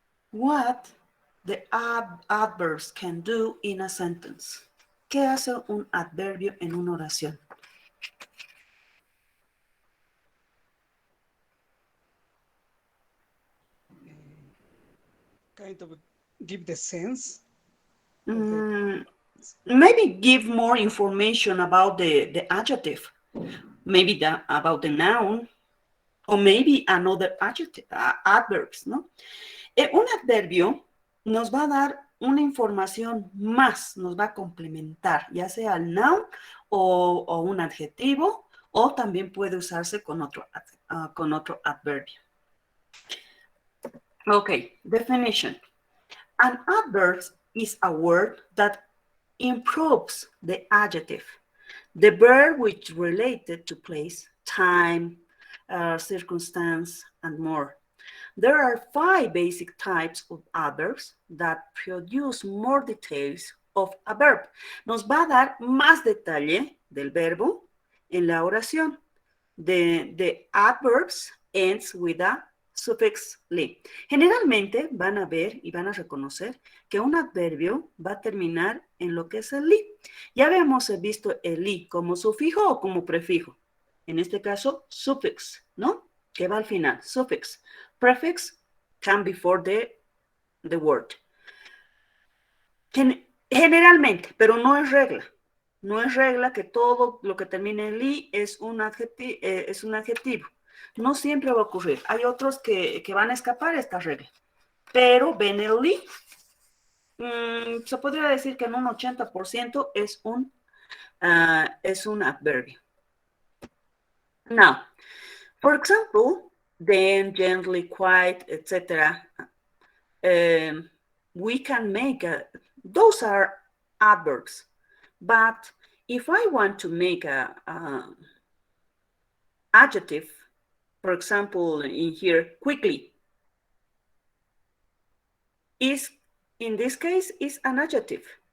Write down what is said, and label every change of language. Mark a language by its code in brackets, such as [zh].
[en] What the adverbs can do in a sentence. [es] ¿Qué hace un adverbio en una oración? [en] Kind of give the sense. Maybe give more information about the adjective. Maybe about the noun. O maybe another adjective, adverbs, ¿no? [es] Un adverbio nos va a dar una información más, nos va a complementar, ya sea el noun o un adjetivo, o también puede usarse con otro adverbio. [en] Okay, definition. An adverb is a word that improves the adjective, the verb which is related to place, time, circumstance, and more. There are 5 basic types of adverbs that produce more details of a verb. [es] Nos va a dar más detalle del verbo en la oración. [en] The adverbs ends with a suffix li. [es] Generalmente van a ver y van a reconocer que un adverbio va a terminar en lo que es el li. Ya habíamos visto el li como sufijo o como prefijo. En este caso, suffix, ¿no? Que va al final, suffix. [en] Prefix come before the word. [es] Generalmente, pero no es regla. No es regla que todo lo que termine en li es un adjetivo. No siempre va a ocurrir. Hay otros que van a escapar a esta regla. Pero ven el li, se podría decir que en un 80% es un adverbio. [en] Now, for example, then, gently, quite, etc. We can make those are adverbs. But if I want to make a adjective, for example, in here, quickly, is in this case is an adjective.